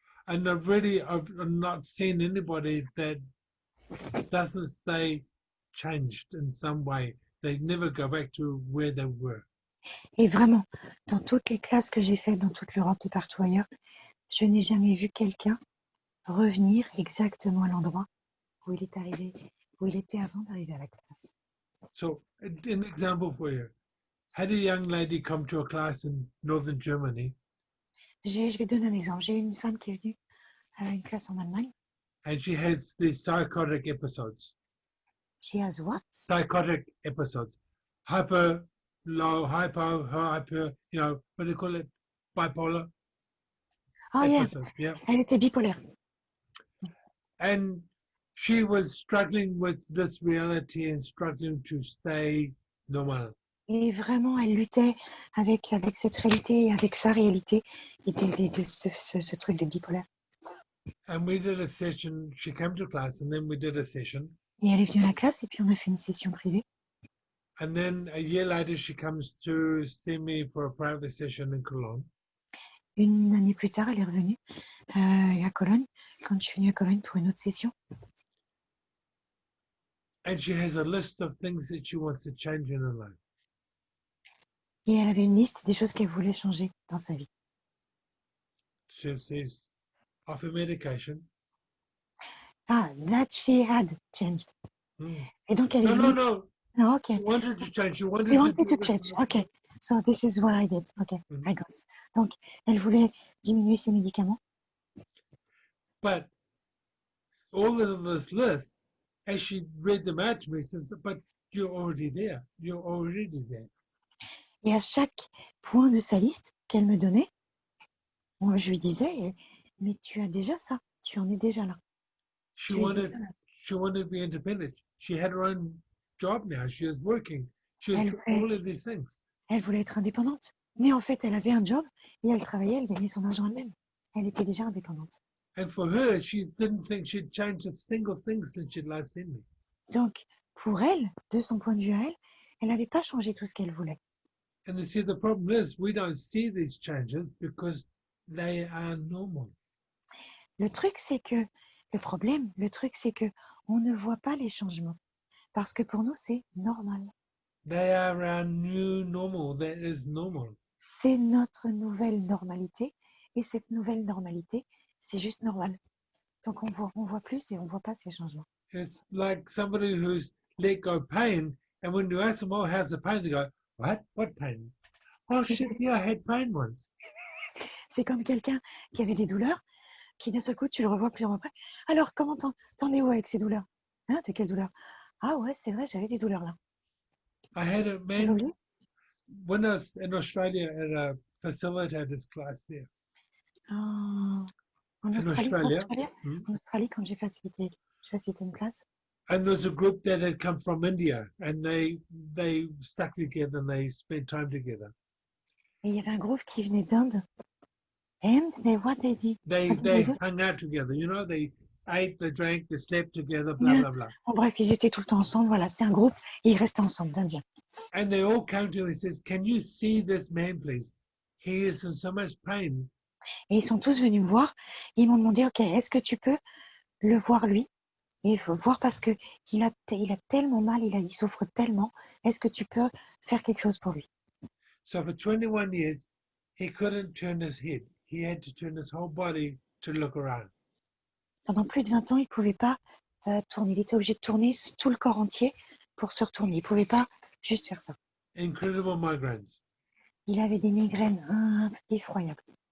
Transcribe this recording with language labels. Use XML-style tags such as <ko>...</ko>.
<en>And I've not seen anybody that doesn't stay changed in some way. They never go back to where they were.</en> <fr>Et vraiment, dans toutes les classes que j'ai faites dans toute l'Europe et partout ailleurs, je n'ai jamais vu quelqu'un revenir exactement à l'endroit où il est arrivé, où il était avant d'arriver à la classe.</fr> <en>So, an example for you. Had a young lady come to a class in northern Germany.</en> <fr>Je vais donner un exemple. J'ai eu une femme qui est venue à une classe en Allemagne.</fr> <en>and she has these psychotic episodes. She has what? Psychotic episodes. Hyper, low, hyper, you know, what do you call it? Bipolar Oh yeah, episodes, yeah.</en> <fr>elle était bipolaire.</fr> <en>And she was struggling with this reality and struggling to stay normal.</en> <fr>Et vraiment, elle luttait avec cette réalité et avec sa réalité et de ce truc de bipolaire.</fr> <en>And we did a session, she came to class and then we did a session.</en> <fr>Et elle est venue à la classe et puis on a fait une session privée.</fr> <en>And then a year later, she comes to see me for a private session in Cologne.</en> <fr>Une année plus tard, elle est revenue à Cologne, quand je suis venue à Cologne pour une autre session.</fr> <en>And she has a list of things that she wants to change in her life.</en> <fr>Et elle avait une liste des choses qu'elle voulait changer dans sa vie.</fr> <en>She says, off her medication. Ah, that she had changed. Mm.</en> <fr>Et donc elle est</fr> <en>No,</en> <fr>venue.</fr> <en>no. Ah, ok. She wanted to change. She wanted, She wanted do to change. Ok. So this is what I did. Ok, Mhm. I got it.</en> <fr>Donc, elle voulait diminuer ses médicaments.</fr> <en>But all of this list, as she read them out to me, says, but you're already there. You're already there.</en> <fr>Et à chaque point de sa liste qu'elle me donnait, moi, je lui disais, mais tu as déjà ça. Tu en es déjà là.</fr> <en>She</en> <fr>Tu es</fr> <en>wanted,</en> <fr>déjà là.</fr> <en>she wanted to be independent. She had her own job now. She was working. She was</en> <fr>Elle</fr> <en>all of these things.</en> <fr>Elle voulait être indépendante. Mais en fait, elle avait un job et elle travaillait, elle gagnait son argent elle-même. Elle était déjà indépendante.</fr> <en>And for her, she didn't think she'd changed a single thing since she'd last seen me.</en> <fr>Donc, pour elle, de son point de vue à elle, elle n'avait pas changé tout ce qu'elle voulait.</fr> <en>And you see, the problem is we don't see these changes because they are normal.</en> <fr>Le truc, c'est que, le truc, c'est que on ne voit pas les changements. Parce que pour nous, c'est normal.</fr> <en>They are our new normal. That is normal.</en> <fr>C'est notre nouvelle normalité. Et cette nouvelle normalité, c'est juste normal. Donc, on voit plus et on voit pas ces changements.</fr> <en>It's like somebody who's let go pain, and when you ask them, oh, how's the pain? They go, what? What pain? Oh, shit, yeah, I had pain once.</en> <fr>C'est comme quelqu'un qui avait des douleurs, qui d'un seul coup, tu le revois plus après. Alors, comment t'en es où avec ces douleurs? Hein, de quelle douleur? Ah ouais, c'est vrai, j'avais des douleurs là.</fr> <en>I had a</en> <fr>C'est</fr> <en>man,</en> <fr>revenu?</fr> <en>when I was in Australia at a facilitator's class there.</en> <fr>En</fr> <en>In</en> <fr>Australie,</fr> <en>Australia. Hmm.</en> <fr>en Australie, quand j'ai facilité une classe,</fr> <en>And there's a group that had come from India, and they stuck together and they spent time together.</en> <fr>et il y avait un groupe qui venait d'Inde.</fr> <en>And what they did? They What did they do? hung out together, you know, they ate, they drank, they slept together, blah, blah, blah.</en> <fr>En bref, ils étaient tout le temps ensemble. Voilà, c'était un groupe et ils restaient ensemble, d'Indiens.</fr> <en>And they all came to him and says, can you see this man, please? He is in so much pain.</en> <fr>Et ils sont tous venus me voir. Ils m'ont demandé, ok, est-ce que tu peux le voir lui? Et il faut voir parce que il a tellement mal, il souffre tellement. Est-ce que tu peux faire quelque chose pour lui?</fr> <en>So for 21 years, he couldn't turn his head. He had to turn his whole body to look around.</en> <fr>Pendant plus de 20 ans, il ne pouvait pas tourner. Il était obligé de tourner tout le corps entier pour se retourner. Il ne pouvait pas juste faire ça.</fr> <en>Incredible migraines.</en> <fr>Il avait des migraines effroyables.</fr>